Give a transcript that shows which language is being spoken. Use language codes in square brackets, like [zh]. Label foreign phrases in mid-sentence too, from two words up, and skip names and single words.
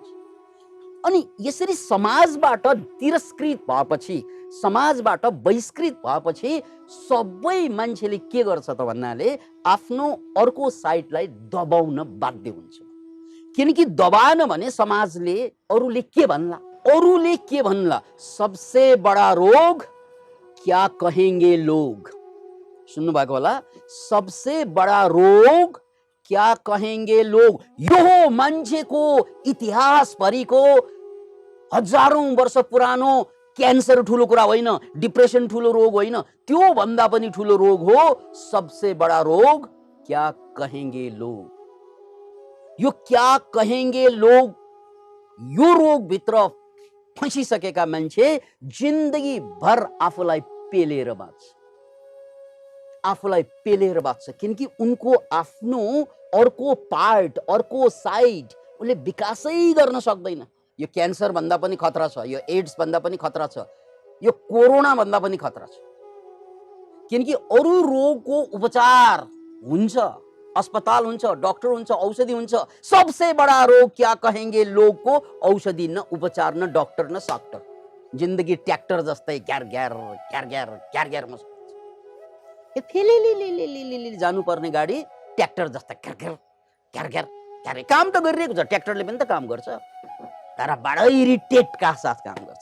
[ne] अनि यसरी समाजबाट तिरस्कृत भएपछि, समाजबाट बहिष्कृत भएपछि सबै मान्छेले के गर्छ त भन्नाले आफ्नो अर्को साइडलाई दबाउन बाध्य हुन्छ। किनकि दबाएन भने समाजले अरूले के भन्ला, [hi] सबसे बडा रोग क्या कहेंगे लोग। [ne] सुन्नु भएको होला, [hi] सबसे बडा रोग क्या कहेंगे लोग। [ne] यो हो मान्छेको इतिहास भरिको हजारौं वर्ष पुरानो क्यान्सर ठुलो कुरा होइन, डिप्रेसन ठुलो रोग होइन, त्यो भन्दा पनि ठुलो रोग हो [hi] सबसे बडा रोग क्या कहेंगे लोग। यो क्या कहेंगे लोग, [ne] यो रोग भित्र फँसिसकेका मान्छे जिन्दगी भर आफूलाई पेलेर बाँच्छ, किनकि उनको आफ्नो अर्को पार्ट, अर्को साइड उसले विकासै गर्न सक्दैन। यो क्यान्सर भन्दा पनि खतरा छ, यो एड्स भन्दा पनि खतरा छ, यो कोरोना भन्दा पनि खतरा छ। किनकि अरू रोगको उपचार हुन्छ, अस्पताल हुन्छ, डाक्टर हुन्छ, औषधि हुन्छ। [hi] सबसे बडा रोग क्या कहेंगे लोग [ne] को औषधि न उपचार न डाक्टर न साक्टर। जिन्दगी ट्र्याक्टर जस्तै ग्यार ग्यार फेलिलिलिलिलिलिलि जानुपर्ने गाडी ट्र्याक्टर जस्तै ग्यार काम त गरिरहेको छ, ट्र्याक्टरले पनि त काम गर्छ, तर बडा इरिटेटका साथ काम गर्छ।